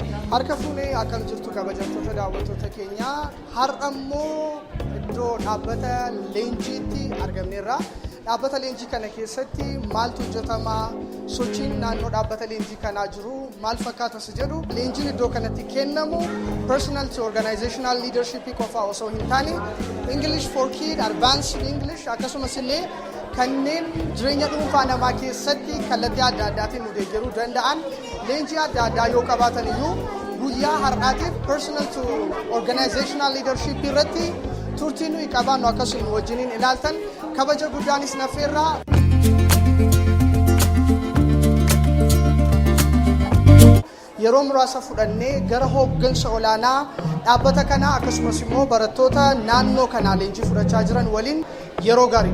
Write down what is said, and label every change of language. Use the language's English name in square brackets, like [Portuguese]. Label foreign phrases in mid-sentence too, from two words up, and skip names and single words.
[Oromo] Harka fuunee akkam jirtu kabajamtoota daawwattoota keenyaa har'ammoo iddoo dhaabbata leenjiitti argamneerra. Dhaabbata leenjii kana keessatti maaltu hojjetamaa, sochiin naannoo dhaabbata leenjii kanaa jiru maal fakkaatas jedhu leenjiin iddoo kanatti kennamu [English] personal to organizational leadership [Oromo] qofaa osoo hin taane [English] English for Kid, Advanced English [Oromo] akkasumas illee kanneen jireenya dhuunfaa namaa keessatti kallattii adda addaatiin nu deeggaruu danda'an leenjii adda addaa yoo qabaatan iyyuu guyyaa har'aatiif [English] personal to organizational leadership [Oromo] irratti turtii nuyi qabaannu akkasuma wajjiniin ilaaltan kabaja guddaanis nafeerraa. Yeroo muraasa fudhannee gara hooggansa olaanaa dhaabbata kanaa akkasumas immoo barattoota naannoo kanaa leenjii fudhachaa jiran waliin yeroo gaarii.